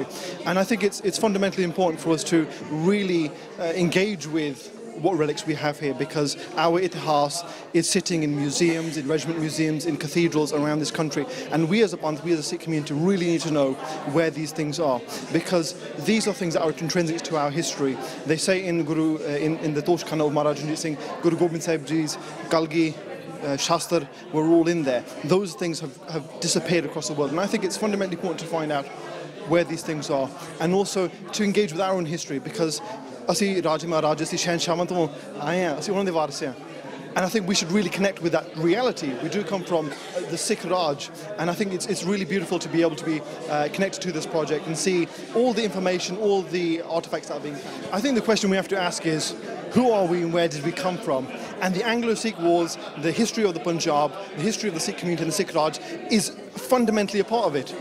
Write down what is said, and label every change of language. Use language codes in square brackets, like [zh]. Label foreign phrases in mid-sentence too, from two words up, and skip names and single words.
[en] And I think it's fundamentally important for us to really engage with what relics we have here, because our itihas is sitting in museums, in regiment museums, in cathedrals around this country, and we as a Sikh community really need to know where these things are, because these are things that are intrinsic to our history. They say in the Toshkhana of Maharaj Ranjit Singh, Guru Gobind Sahib Ji's Kalgi, Shastar were all in there. Those things have disappeared across the world, and I think it's fundamentally important to find out where these things are, and also to engage with our own history, because [pa] ਅਸੀਂ ਰਾਜੇ ਮਹਾਰਾਜੇ ਅਸੀਂ ਸ਼ਹਿਨਸ਼ਾਹਾਂ ਤੋਂ ਆਏ ਹਾਂ, ਅਸੀਂ ਉਹਨਾਂ ਦੇ ਵਾਰਿਸ ਹਾਂ. [en] And I think we should really connect with that reality. We do come from the Sikh Raj, and I think it's really beautiful to be able to be connected to this project and see all the information, all the artifacts that are being found. I think the question we have to ask is, who are we and where did we come from? And the Anglo-Sikh wars, the history of the Punjab, the history of the Sikh community and the Sikh Raj is fundamentally a part of it.